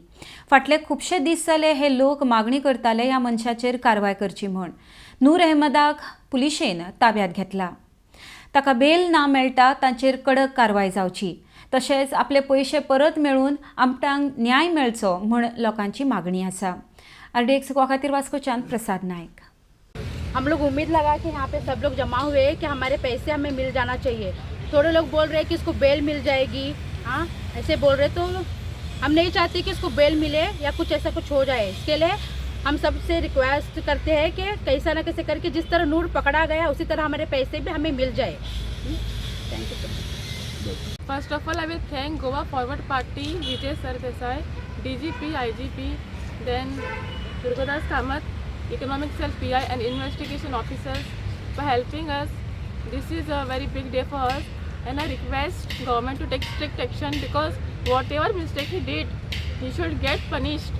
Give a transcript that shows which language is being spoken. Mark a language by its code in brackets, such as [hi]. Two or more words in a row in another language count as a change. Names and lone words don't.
[kok] फाटले खुबशे दीस जाले हे लोक मागणी करताले ह्या मनशाचेर कारवाय करची म्हूण। नूर अहमदाक पुलिशेन ताब्यात घेतला। ताका बेल ना मेळटा तांचेर कडक कारवाय जावची, तशेंच आपले पयशे परत मेळून आमटांक न्याय मेळचो म्हूण लोकांची मागणी आसा। RDX खातीर वास्कोच्यान प्रसाद नायक। [hi] हम लोग उम्मीद लगा कि यहाँ पे सब लोग जमा हुए हैं कि हमारे पैसे हमें मिल जाना चाहिए। थोड़े लोग बोल रहे हैं कि इसको बेल मिल जाएगी, हाँ ऐसे बोल रहे, तो हम नहीं चाहते कि इसको बेल मिले या कुछ ऐसा कुछ हो जाए। इसके लिए हम सबसे रिक्वेस्ट करते हैं कि कैसा ना कैसे करके जिस तरह नूर पकड़ा गया उसी तरह हमारे पैसे भी हमें मिल जाए। [en] Thank you so much. First of all, I will thank Goa Forward Party, Vijay Sardesai, DGP, IGP, then Durgadas Kamath, Economic Cell PI and Investigation Officers for helping us. This is a very big day for us and I request government to take strict action because whatever mistake he did, he should get punished.